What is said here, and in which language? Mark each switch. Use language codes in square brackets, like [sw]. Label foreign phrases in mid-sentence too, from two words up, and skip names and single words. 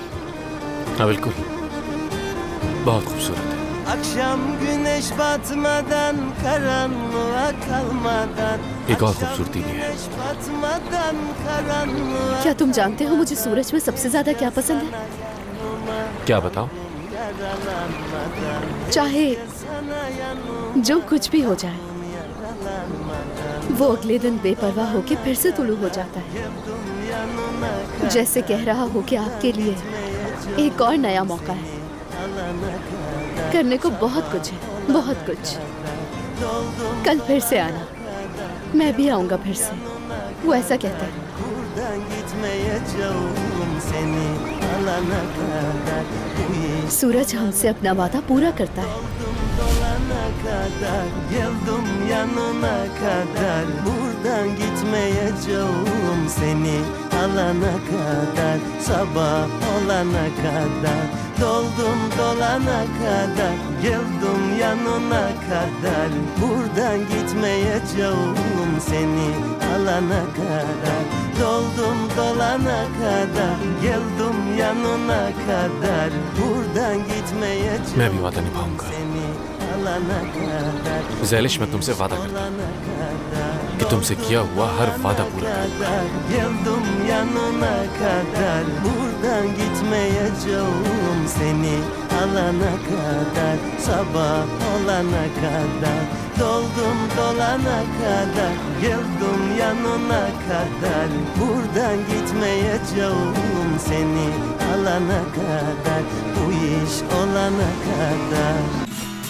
[hi] हाँ बिल्कुल, बहुत खूबसूरत है। [tr] Akşam güneş batmadan, karanlığa kalmadan, [hi] एक और खूबसूरती भी है। [tr] güneş batmadan, karanlığa. [hi] क्या तुम जानते हो मुझे सूरज में सबसे ज्यादा क्या पसंद है? क्या बताओ? चाहे जो कुछ भी हो जाए, वो अगले दिन बेपरवाह होके फिर से तुलू हो जाता है, जैसे कह रहा हो कि आपके लिए एक और नया मौका है। करने को बहुत कुछ है, बहुत कुछ। कल फिर से आना, मैं भी आऊंगा फिर से। वो ऐसा कहता है। सूरज हमसे अपना वादा पूरा करता है। [tr] Geldim yanına kadar buradan gitmeyeceğim seni alana kadar sabah olana kadar doldum dolana kadar geldim yanına kadar buradan gitmeyeceğim seni alana kadar doldum dolana kadar geldim yanına kadar buradan gitmeyeceğim [hi] मैं भी वादा निभाऊंगा। ज़ैलिश, मैं तुमसे वादा करता हूँ कि तुमसे किया हुआ हर वादा पूरा करूंगा। [tr] Geldim yanına kadar buradan gitmeyeceğim seni alana kadar sabah olana kadar doldum dolana kadar geldim yanına kadar buradan gitmeyeceğim seni alana kadar bu iş olana kadar